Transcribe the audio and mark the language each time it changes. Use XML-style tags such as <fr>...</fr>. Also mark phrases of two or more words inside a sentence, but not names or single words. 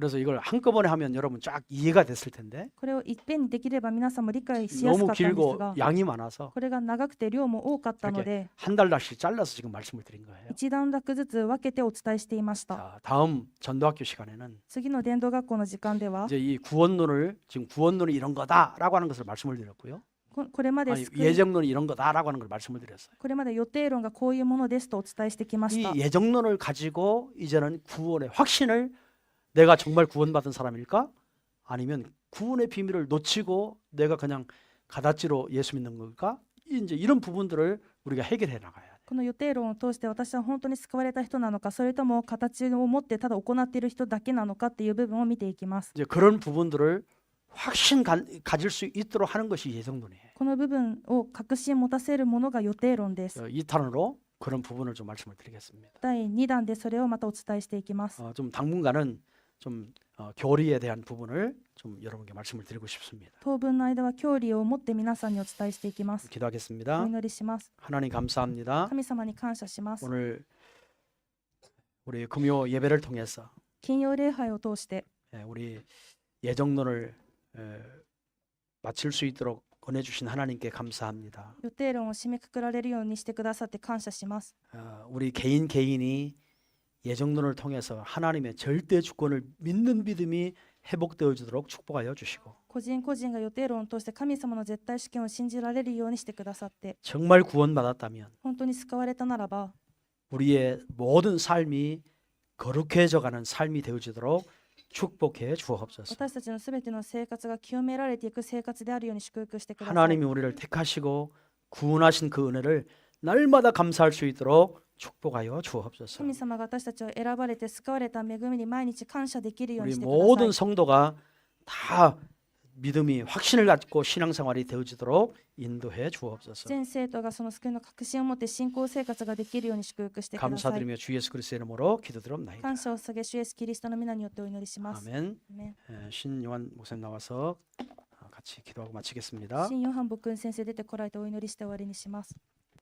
<ko>그래서 이걸 한꺼번에 하면 여러분 쫙 이해가 됐을 텐데</ko> <ja>これをいっぺんにできれば皆さんも理解しやす</ja> <ko>너무</ko> <ja>かったんです</ja> <ko>길고</ko> <ja>が、</ja> <ko>양이 많아서</ko> <ja>これが長くて量も多かったので、</ja> <ko>한 달씩 잘라서 지금 말씀을 드린 거예요.</ko> <ja>一段落ずつ分けてお伝えしていました。</ja> <ko>자, 다음 전도학교 시간에는</ko> <ja>次の伝道学校の時間では、</ja> <ko>이제 이 구원론을 지금 구원론이 이런 거다라고 하는 것을 말씀을 드렸고요.</ko> <ja>これまで</ja> <ko>아니,</ko> <ja>救い</ja> <ko>예정론이 이런 거다라고 하는 걸 말씀을 드렸어요.</ko> <ja>これまで予定論がこういうものですとお伝えしてきました。</ja> <ko>이 예정론을 가지고 이제는 구원의 확신을 내가 정말 구원받은 사람일까? 아니면 구원의 비밀을 놓치고 내가 그냥 가다찌로 예수 믿는 걸까? 이제 이런 부분들을 우리가 해결해 나가야 돼.</ko> <ja>この予定論を通して私は本当に救われた人なのか、それとも形を持ってただ行っている人だけなのかっていう部分を見ていきます。</ja> <ko>이제 그런 부분들을 가질 수 있도록 하는 것이 예정론이에요.</ko> <ja>この部分を確信持たせるものが予定論です。</ja> <ko>2탄으로 그런 부분을 좀 말씀을 드리겠습니다.</ko> <ja>第2弾でそれをまたお伝えしていきます。</ja> <ko>좀 당분간은 좀 교리에 대한 부분을 좀 여러분께 말씀을 드리고 싶습니다.</ko> <ja>当分の間は教理を持って皆さんにお伝えしていきます。お</ja> <ko>기도하겠습니다.</ko> <ja>祈りします。</ja> <ko>하나님 감사합니다.</ko> <ja>神様に感謝します。</ja> <ko>오늘 우리 금요 예배를 통해서</ko> <ja>金曜礼拝を通して</ja> <ko>우리 예정론을 마칠 수 있도록 은혜 주신 하나님께 감사합니다.</ko> <ja>予定論を締めくくられるようにしてくださって感謝します。</ja> <ko>우리 개인이 예정론을 통해서 하나님의 절대 주권을 믿는 믿음이 회복되어지도록 축복하여 주시고</ko> <ja>個人個人が予定論を通して神様の絶対主権を信じられるようにしてくださって、</ja> <ko>정말 구원받았다면</ko> <ja>本当に救われたならば</ja> <ko>우리의 모든 삶이 거룩해져가는 삶이 되어지도록 축복해 주옵소서.</ko> <ja>私たちのすべての生活が清められていく生活であるように祝福してください。</ja> <ko>하나님이 우리를 택하시고 구원하신 그 은혜를 날마다 감사할 수 있도록 축복하여 주옵소서.</ko> <ja>神様が私たちを選ばれて救われた恵みに毎日感謝できるように</ja> <ko>우리</ko> <ja>してくださ</ja> <ko>모든</ko> <ja>い。</ja> <ko>성도가 다 믿음이 확신을 갖고 신앙생활이 되어지도록 인도해 주옵소서.</ko> <ja>全生徒がその救いの確信を持って信仰生活ができるように祝福してください。</ja> <ko>감사드리며 주 예수 그리스도의 이름으로 기도드립니다.</ko> <ja>感謝を捧げ主イエスキリストの皆によってお祈りします。</ja> <ko>아멘.</ko> <ja>アメン</ja> <ko>신요한 목사님 나와서 같이 기도하고 마치겠습니다.</ko> <ja>新ヨハン牧君先生出てこられてお祈りして終わりにします。</ja>